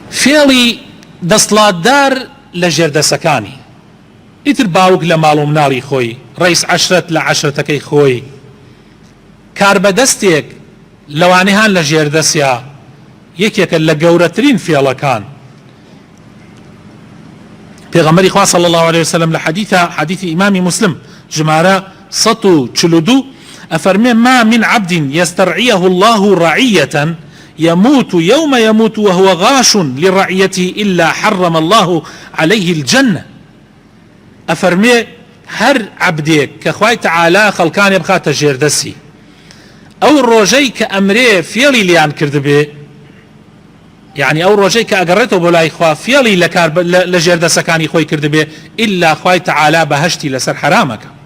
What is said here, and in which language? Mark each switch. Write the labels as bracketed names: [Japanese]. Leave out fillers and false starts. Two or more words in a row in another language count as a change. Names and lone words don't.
[Central Kurdish] فێڵی دەسڵاتدار لە ژێردەسەکانی ئیتر باوک لە ماڵ و مناڵی خۆی ڕئیس عەشرەت لە عەشرەتەکەی خۆی کاربەدەستێک لەوانەیان لە ژێردەسیا یەکێکە لە گەورەترین فێڵەکان. پێغەمبەری خوا [Arabic] صلی الله عليه وسلم [Central Kurdish] لە حدیثی ئیمامی مسلم ژمارە 142 ئەفەرمێ [Arabic] ما من عبد يسترعيه الله رعية يموت يوم يموت وهو غاش لرعيته إلا حرم الله عليه الجنة. [Central Kurdish] ئەفەرمێ هەر عەبدێک کە خوای تەعالا خەڵکانێ بخاتە ژێردەسی ئەو ڕۆژەی کە ئەمرێ فێڵی لیان کردبێ، یعنی ئەو ڕۆژەی کە ئەگەڕێتەوە بۆ لای خوا فێڵی لە ژێردەسەکانی خۆی کردبێ ئیلا خوای تەعالا بەهەشتی لەسەر حرامەکە.